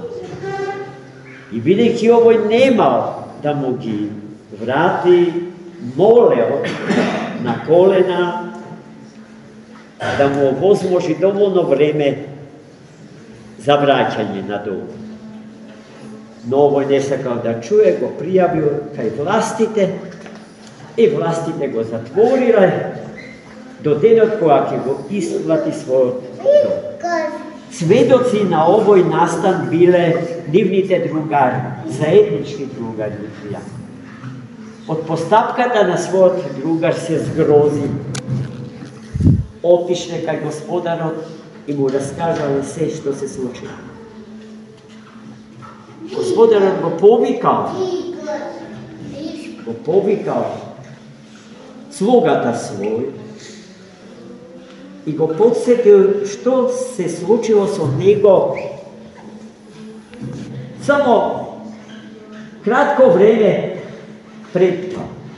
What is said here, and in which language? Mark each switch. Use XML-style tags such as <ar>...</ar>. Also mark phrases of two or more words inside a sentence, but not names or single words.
<mk>И бидејќи овој немал да му ги врати, молел на колена да му овозможи доволно време за враќање на долг. Но овој не сакал да чуе, го пријавил кај властите и властите го затвориле до денот кога ќе го исплати својот долг. Сведоци на овој настан биле дивните другари, заеднички другари. От постапката на својот другар се згрози. Отишле кај Господарот и му раскажале се што се случило. Господарот го повикал слугата свој и го подсетил што се случило со него само кратко време пред това.</mk>